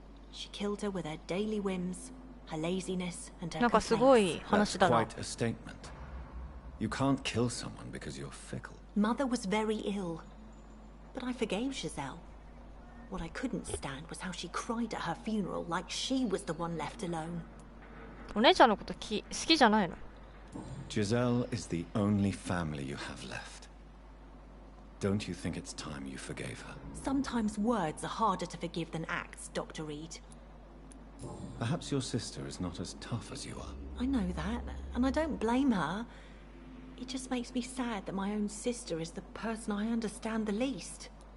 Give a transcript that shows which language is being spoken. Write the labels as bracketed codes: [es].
[en] She killed her with her daily whims, her laziness, and her [ja] なんかすごい [en] That's [ja] 話だな。 [en] quite a statement. You can't kill someone because you're fickle. Mother was very ill. But I forgave Giselle. What I couldn't stand was how she cried at her funeral like she was the one left alone. [ja] お姉ちゃんのこと好きじゃないの？ [en] Giselle is the only family you have left. Don't you think it's time you forgave her? Sometimes words are harder to forgive than acts, Dr. Reed. Perhaps your sister is not as tough as you are. I know that, and I don't blame her. It just makes me sad that my own sister is the person I understand the least.